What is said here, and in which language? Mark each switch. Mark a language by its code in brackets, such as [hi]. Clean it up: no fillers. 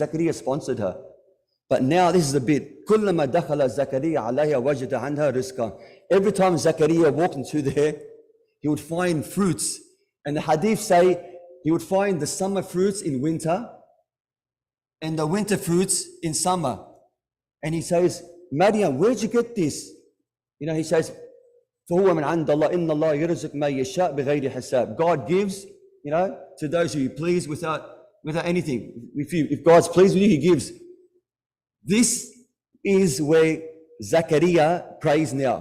[en] Zacaria sponsored her. But now this is a bit. [ar] كُلَّمَا دَخَلَ زَكَرِيَّ عَلَيْهَا وَجَدَ عَنْهَا رِزْقًا. [en] Every time Zacaria walked into there, he would find fruits. And the hadith say, he would find the summer fruits in winter and the winter fruits in summer. And he says, Maryam, where'd you get this? He says, [ar] فَهُوَ مِنْ عَنْدَ اللَّهِ إِنَّ اللَّهَ يَرْزُقُ مَن يَشَاءُ بِغَيْرِ حِسَابٍ. [en] God gives, to those who He pleased without anything. If God's pleased with you, He gives. This is where Zacaria prays now.